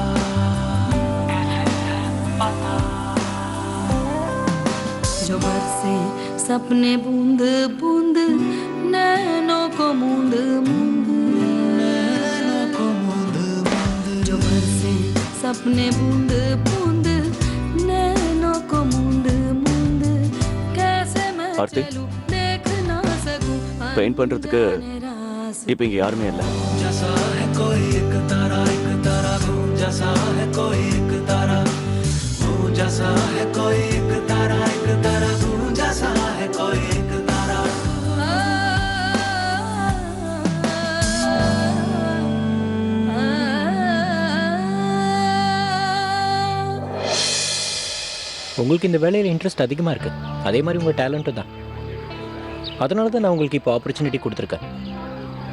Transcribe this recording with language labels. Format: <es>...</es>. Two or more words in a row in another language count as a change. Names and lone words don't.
<hi>जो बरसे सपने बूंद बूंद नैनों को मूंद मूंद, जो बरसे सपने बूंद बूंद नैनों को मूंद मूंद, कैसे मैं आरती? चलूं देख ना सकूं</hi> <ta>பெயிண்ட் பண்றதுக்கு</ta> <hi>अनजाने रास्ते।</hi> <ta>இப்ப இங்க யாருமே இல்ல.</ta> <hi>जैसा है कोई एक तारा गूंजा सा है कोई एक तारा, गूंजा सा है कोई एक तारा गूंजा सा है कोई एक तारा।</hi> <ta>உங்களுக்கு இந்த வேலையில் இன்ட்ரெஸ்ட் அதிகமாக இருக்குது, அதே மாதிரி உங்கள் டேலண்ட்டும் தான். அதனால தான் நான் உங்களுக்கு இப்போ ஆப்பர்ச்சுனிட்டி கொடுத்துருக்கேன்.</ta>